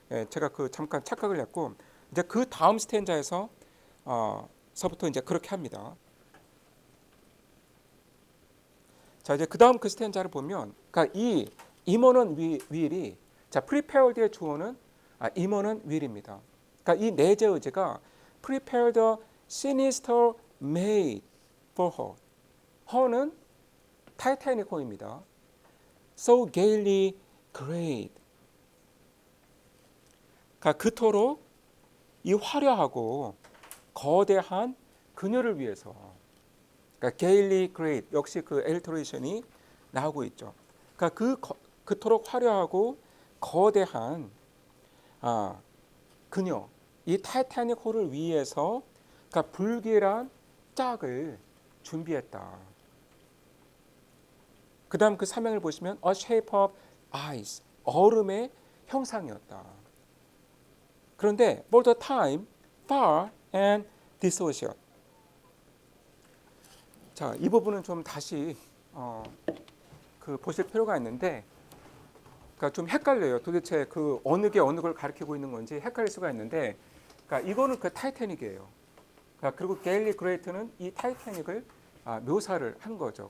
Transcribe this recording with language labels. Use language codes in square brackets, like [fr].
[ko] 제가 그 잠깐 착각을 했고, 이제 그 다음 스탠자에서 서부터 이제 그렇게 합니다. 자, 이제 그다음 그 스탠자를 보면, 그러니까 이 임원은 will이, 자, prepared의 주어는 임원은 will입니다. 그러니까 이 내재 의제가 [en] prepared a sinister maid for her. [ko] her는 타이타닉 호입니다. [en] So gaily great. [ko] 그러니까 그토록 이 화려하고 거대한 그녀를 위해서. 그러니까 [en] gaily great [ko] 역시 그 엘리터레이션이 나오고 있죠. 그러니까 그토록 화려하고 거대한 그녀, 이 타이타닉 호를 위해서 그러니까 불길한 짝을 준비했다. 그 다음 그 사명을 보시면 [en] A shape of ice, [ko] 얼음의 형상이었다. [en] 그런데 for the time, far and dissociate. [ko] 자, 이 부분은 좀 다시 그 보실 필요가 있는데, 그러니까 좀 헷갈려요. 도대체 그 어느 게 어느 걸 가리키고 있는 건지 헷갈릴 수가 있는데, 그러니까 이거는 그 타이타닉이에요. 그러니까 그리고 게일리 그레이트는 이 타이타닉을 묘사를 한 거죠.